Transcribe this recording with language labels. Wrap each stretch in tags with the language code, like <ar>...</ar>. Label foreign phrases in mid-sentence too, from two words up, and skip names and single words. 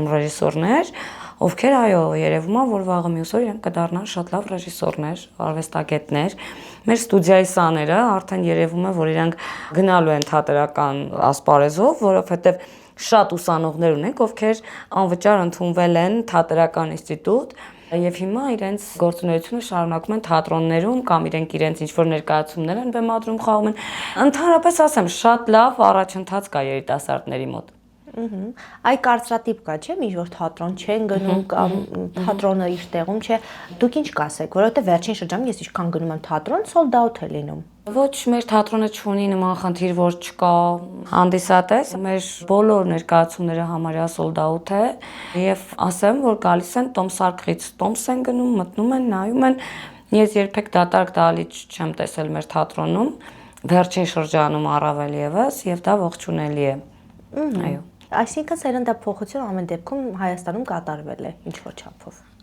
<hy>ռեժիսորներ, ովքեր այո, երևում է, որ վաղը մյուս օր իրենք կդառնան շատ լավ ռեժիսորներ, արվեստագետներ։ Մեր ստուդիայի սաները արդեն երևում է, որ իրենք գնալու են թատերական ասպարեզով, որովհետև շատ ուսանողներ ունենք, ովքեր անվճար ընդունվել են թատերական ինստիտուտ եւ հիմա իրենց գործունեությունը շարունակում են թատրոններում կամ իրենց ինչ-որ ներկայացումներ են բեմադրում, խաղում են։ Ընդհանրապես ասեմ, շատ լավ առաջընթաց կա երիտասարդների մոտ։ Այ կարծրատիպ կա, չէ՞, ինչ-որ թատրոն չեն գնում կամ թատրոնը իր տեղում չէ։ Դուք ինչ կասեք, որովհետև վերջին շրջանում ես ինչքան գնում եմ թատրոն,</hy> <en>sold out</en> <hy>է լինում։ Ոչ, մեր թատրոնը չունի նման խնդիր, որ չկա հանդիսատես, մեր բոլոր ներկայացումները համարյա</hy> <en>sold out</en> <hy>է եւ ասեմ, որ գալիս են Տոմսարկղից, Տոմս են գնում, մտնում են, նայում են։ Ես երբեք դատարկ դահլիճ չեմ տեսել մեր թատրոնում, վերջին շրջանում առավել եւս եւ դա ողջունելի է։ Այո։ Այսինքն սերնդափոխություն ամեն դեպքում Հայաստանում կատարվել է ինչ-որ չափով։</hy>